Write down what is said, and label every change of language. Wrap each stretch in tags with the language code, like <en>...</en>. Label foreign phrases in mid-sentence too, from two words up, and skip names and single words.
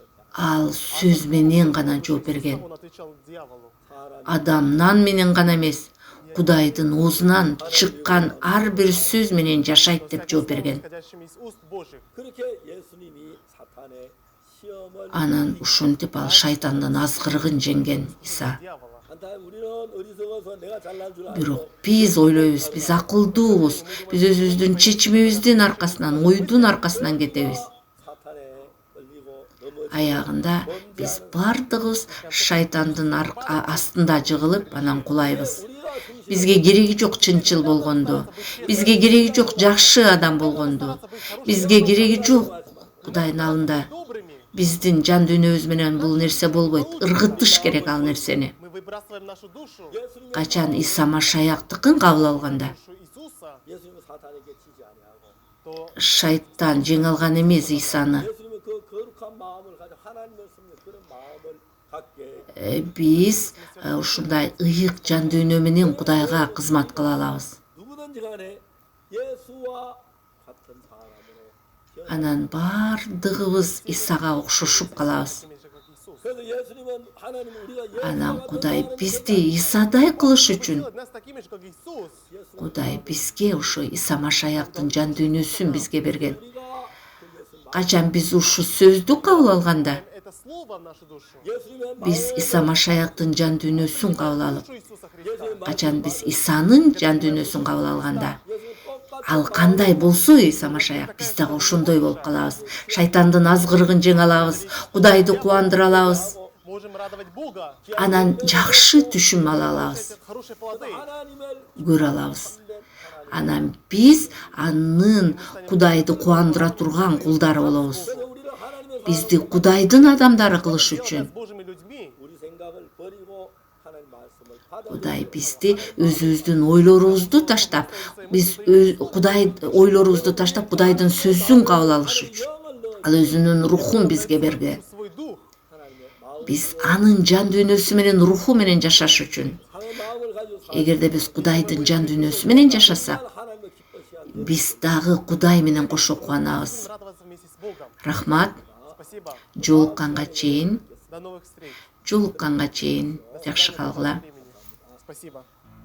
<ky>Ал сөз менен гана жооп берген.</ky> <ru>он отвечал дьяволу.</ru> <ko>사람</ko> <ky>Адамнан менен гана эмес, Кудайдын оозунан чыккан ар бир сөз менен жашайт деп жооп берген.</ky> <ru>Исходящими из уст Божьих.</ru> <ko>그렇게 예수님이 사탄의 시험을</ko> <ky>Анан ушинтип ал шайтандын азгырыгын жеңген Иса.</ky> <ru>дьявола.</ru> <ko>한타임 우리는 어리석어서 내가 잘난 줄</ko> <ky>Бирок</ky> <ko>알고</ko> <ky>биз ойлойбуз, биз акылдуубуз, биз өзүбүздүн чечимибиздин аркасынан, ойдун аркасынан кетебиз.</ky> <ko>사탄에 걸리고 넘어지고</ko> <ky>Аягында биз бардыгыбыз шайтандын астында жыгылып, анан кулайбыз.</ky> <ko>우리가</ko> <ky>Бизге кереги жок чынчыл болгонду, бизге кереги жок жакшы адам болгонду, бизге кереги жок Кудайдын алдында</ky> <ru>Добрыми</ru> <ky>биздин жан дүйнөбүз менен бул нерсе болбойт. Ыргытыш керек ал нерсени.</ky> <ru>мы выбрасываем нашу душу,</ru> <ko>예수님의</ko> <ky>Качан Иса Машаяктыкын кабыл алганда,</ky> <ru>душу Иисуса,</ru> <ko>예수님은 사탄에게 지지 아니하고</ko> <ru>то</ru> <ky>шайтан жеңе алган эмес Исаны.</ky> <ko>예수님은 그 거룩한 마음을 가지고 하나님을 섬기는 그런 마음을 갖게</ko> <ky>Биз ушундай ыйык жан дүйнө менен Кудайга кызмат кыла алабыз.</ky> <ko>누구든지 간에 예수와 같은 사람으로</ko> <ky>Анан бардыгыбыз Исага окшошуп калабыз.</ky> <ru>такими же, как Иисус.</ru> <ko>그래서 예수님은 하나님은 우리가</ko> <ky>Анан Кудай бизди Исадай кылыш үчүн,</ky> <ru>Делать нас такими же, как Иисус.</ru> <ky>Кудай бизге ушу Иса Машаяктын жан дүйнөсүн бизге берген.</ky> <ko>우리가 그 예수</ko> <ky>Качан биз ушу сөздү кабыл алганда,</ky> <ru>Это слово в нашу душу.</ru> <ko>예수님의</ko> <ky>биз Иса Машаяктын жан дүйнөсүн кабыл алып,</ky> <ru>Душу Иисуса Христа.</ru> <ky>качан биз Исанын жан дүйнөсүн кабыл алганда,</ky> <ko>예수님 똑같은</ko> <ky>ал кандай болсо Иса Машаяк биз дагы ошондой болуп калабыз. Шайтандын азгырыгын жеңе алабыз, Кудайды кубандыра алабыз.</ky> <ru>Можем радовать Бога.</ru> <ky>Анан жакшы түшүм ала алабыз,</ky> <ru>Хорошие плоды.</ru> <ko>하나님을</ko> <ky>көрө алабыз. Анан биз анын Кудайды кубандыра турган кулдары болобуз.</ky> <ko>그래서 우리를 하나님의</ko> <ky>Бизди Кудайдын адамдары кылыш үчүн</ky> <ru>С Божьими людьми.</ru> <ko>우리 생각을 버리고 하나님 말씀을 받아</ko> <ky>Кудай бизди өзүбүздүн ойлорубузду таштап, биз Кудай ойлорубузду таштап Кудайдын сөзүн кабыл алыш үчүн</ky> <ko>영을 넣은</ko> <ky>ал өзүнүн рухун бизге берген.</ky> <ru>Свой дух.</ru> <ko>하나님의 마음</ko> <ky>Биз анын жан дүйнөсү менен руху менен жашаш үчүн,</ky> <ko>하나님의 마음을 가지고</ko> <ky>эгерде биз Кудайдын жан дүйнөсү менен жашасак,</ky> <ko>하나님을 기뻐시하게</ko> <ky>биз дагы Кудай менен кошо кубанабыз.</ky> <ru>Радоваться вместе с Богом.</ru> <ky>Рахмат,</ky> <ru>Спасибо.</ru> <ky>жолукканга чейин,</ky> <ru>До новых встреч.</ru> <ky>жолукканга чейин, жакшы калгыла.</ky> <ru>Спасибо.</ru>